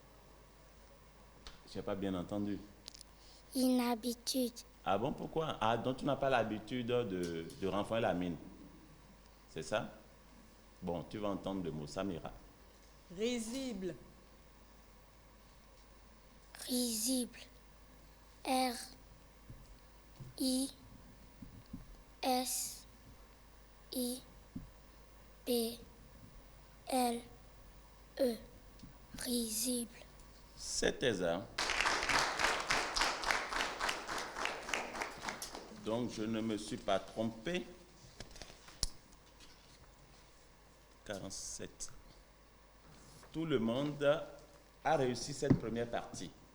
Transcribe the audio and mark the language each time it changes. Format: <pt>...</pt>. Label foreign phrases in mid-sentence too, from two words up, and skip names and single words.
<fr>Je n'ai pas bien entendu. Inhabitude. Ah bon, pourquoi? Ah, donc tu n'as pas l'habitude de renflouer la mine. C'est ça? Bon, tu vas entendre le mot, Samira. Risible. Risible. R. I. S. I. B. L. E. Risible. C'était ça. Donc, je ne me suis pas trompé. 47. Tout le monde a réussi cette première partie.</fr>